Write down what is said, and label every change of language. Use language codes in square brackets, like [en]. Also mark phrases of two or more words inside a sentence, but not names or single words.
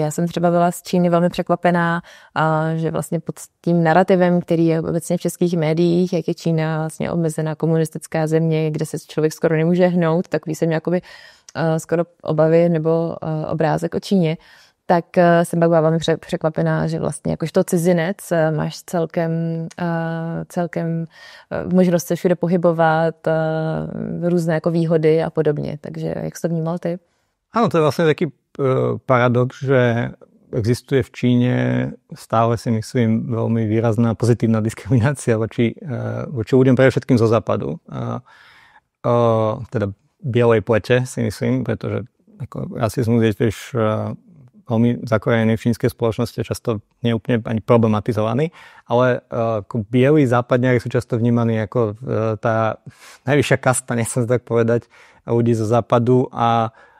[cs] Já jsem třeba byla z Číny velmi překvapená, že vlastně pod tím narrativem, který je obecně v českých médiích, jak je Čína vlastně omezená komunistická země, kde se člověk skoro nemůže hnout, takový jsem jakoby skoro obavy nebo obrázek o Číně, tak jsem pak byla velmi překvapená, že vlastně jakožto cizinec máš celkem možnost se všude pohybovat, různé jako výhody a podobně. Takže jak jsi to vnímal ty? [sk] Áno, to je vlastne taký paradox, že existuje v Číne stále si myslím veľmi výrazná pozitívna diskriminácia voči ľuďom predovšetkým zo západu. Teda bielej plete si myslím, pretože ako rasizmus je tiež veľmi zakorenený v čínskej spoločnosti, často nie úplne ani problematizovaný, ale ako bielí západňari sú často vnímaní ako tá najvyššia kasta, nechcem tak povedať, ľudí zo západu a